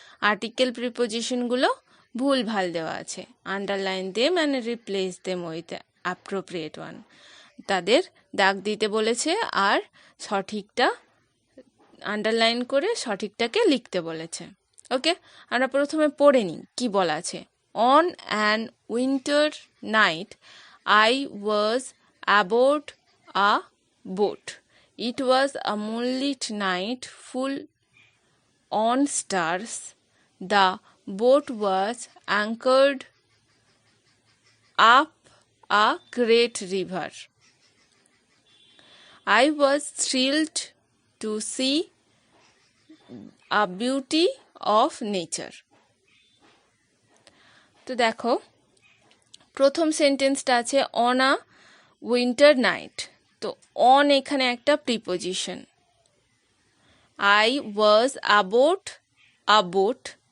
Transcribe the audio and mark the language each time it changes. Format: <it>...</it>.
<bn>Article প্রিপোজিশনগুলো ভুল ভাল দেওয়া আছে,</bn> <en>underline them and replace them with appropriate one,</en> <bn>তাদের দাগ দিতে বলেছে আর সঠিকটা আন্ডারলাইন করে সঠিকটাকে লিখতে বলেছে। ওকে, আমরা প্রথমে পড়ে নিই কি বলা আছে।</bn> <en>On an winter night I was aboard a boat. It was a moonlit night full on stars. The boat was anchored up a great river. I was thrilled to see a beauty of nature.</en> <bn>তো দেখো প্রথম সেন্টেন্সটা আছে</bn> <en>On a winter night. তো on</en> <bn>এখানে একটা preposition.</bn> <en>I was aboard a boat.</en>